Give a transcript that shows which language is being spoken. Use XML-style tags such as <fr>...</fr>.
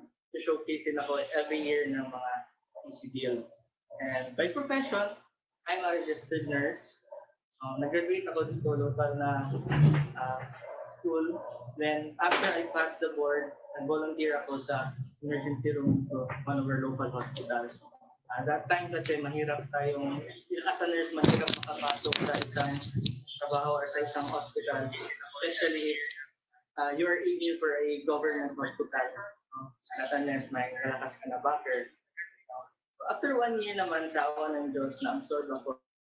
<tl>Nag-showcase din ako every year ng mga</tl> <en>easy deals. And by profession, I'm a registered nurse.</en> <tl>Nag-graduate ako dito local na uh, school.</tl> <en>Then after I passed the board, nag-volunteer ako sa emergency room to one of our local hospitals.</en> <tl>That time kasi mahirap tayong, as a nurse, mahirap makapasok sa isang trabaho or sa isang hospital.</tl> <en>Especially if you're aiming for a government hospital.</en> <tl>Not unless may kalakas ka na backer. After 1 year naman sa awa ng Diyos na absorb ako</tl>